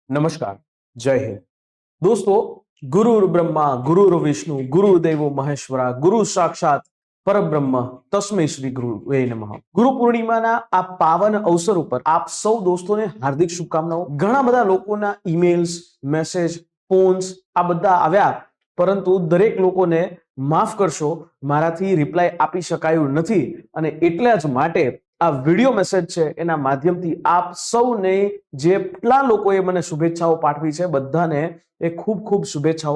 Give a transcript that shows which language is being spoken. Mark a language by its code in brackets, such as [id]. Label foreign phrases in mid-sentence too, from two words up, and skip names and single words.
[hi] नमस्कार, जय हिंद। [sa] दोस्तों, गुरुर् ब्रह्मा गुरुर् विष्णु गुरुदेवो महेश्वरा गुरु साक्षात परब्रह्म तस्मै श्री गुरुवे नमः। [gu] गुरु પૂર્ણિમાના આ પાવન અવસર ઉપર આપ સૌ દોસ્તોને હાર્દિક શુભકામનાઓ। ઘણા બધા લોકોના ઈમેલ્સ, મેસેજ, ફોન્સ આ બધા આવ્યા, પરંતુ દરેક લોકોને માફ કરશો, મારાથી રિપ્લાય આપી શકાયું નથી અને એટલા જ માટે આ વિડિયો મેસેજ છે એના માધ્યમથી આપ સૌને જેટલા લોકોએ મને શુભેચ્છાઓ પાઠવી છે બધાને એ ખૂબ ખૂબ શુભેચ્છાઓ।